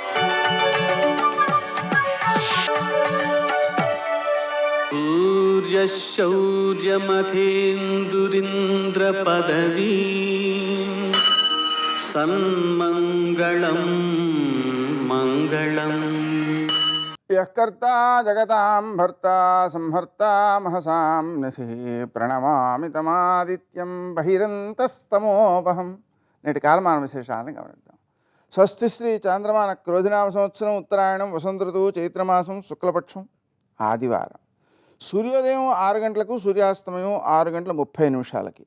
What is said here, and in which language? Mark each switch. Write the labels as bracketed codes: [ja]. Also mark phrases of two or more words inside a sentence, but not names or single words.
[sa] सूर्यशौर्यमथेन्दुरिन्द्रपदवी सन्मङ्गलं मङ्गलम् यः कर्ता जगतां भर्ता संहर्ता महसां निधिः ప్రణమామి తమాదిత్యం బహిరంతస్తమోపహం. [te] నేటి కాలమాన విశేషాలను గమనిద్దాం. స్వస్తి శ్రీ చాంద్రమాన క్రోధినామ సంవత్సరం ఉత్తరాయణం వసంత ఋతువు చైత్రమాసం శుక్లపక్షం ఆదివారం. సూర్యోదయం 6 గంటలకు, సూర్యాస్తమయం 6 గంటల 30 నిమిషాలకి.